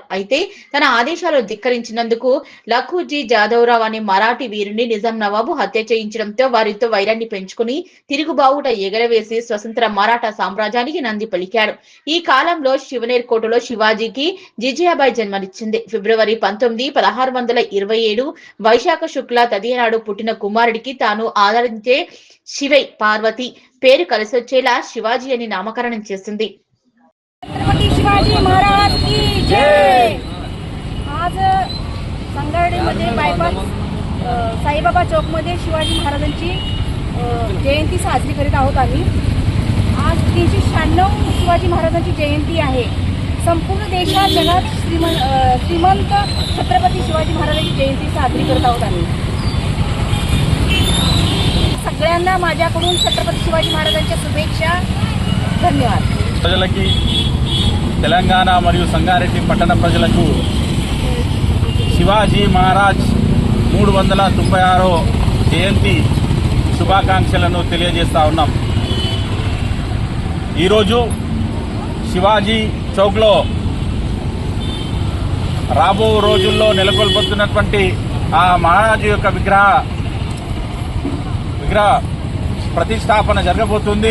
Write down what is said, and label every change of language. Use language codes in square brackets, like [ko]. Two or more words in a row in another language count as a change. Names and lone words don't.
[te] అయితే తన ఆదేశాలు ధిక్కరించినందుకు లఖూజీ జాదవ్రావ్ అనే మరాఠీ వీరుని నిజాం నవాబు హత్య చేయించడంతో వారితో వైరాన్ని పెంచుకుని తిరుగుబావుట ఎగరవేసి స్వతంత్ర మరాఠా సామ్రాజ్యానికి నంది పలికాడు. ఈ కాలంలో శివనేర్ కోటలో శివాజీకి జిజియాబాయి జన్మనిచ్చింది. ఫిబ్రవరి 19, 1627 వైశాఖ శుక్ల తదియనాడు పుట్టిన కుమారుడికి తాను ఆదరించే శివై పార్వతి పేరు కలిసొచ్చేలా శివాజీ అని నామకరణం చేసింది. [hi] छत्रपती शिवाजी महाराज की जय. [mr] आज संगारेड्डीमध्ये बायपास साईबाबा चौकमध्ये शिवाजी महाराजांची जयंती साजरी करीत आहोत आम्ही. आज 396 शिवाजी महाराजांची जयंती आहे. संपूर्ण देशात जगात श्रीमंत छत्रपती शिवाजी महाराजांची जयंती साजरी करत आहोत आम्ही. सगळ्यांना माझ्याकडून छत्रपती शिवाजी महाराजांच्या शुभेच्छा. धन्यवाद. [te] ప్రజలకి తెలంగాణ మరియు సంగారెడ్డి పట్టణ ప్రజలకు శివాజీ మహారాజ్ 396వ జయంతి శుభాకాంక్షలను తెలియజేస్తా ఉన్నాం. ఈరోజు శివాజీ చౌక్లో రాబో రోజుల్లో నెలకొల్పుతున్నటువంటి ఆ మహారాజు యొక్క విగ్రహ ప్రతిష్టాపన జరగబోతుంది.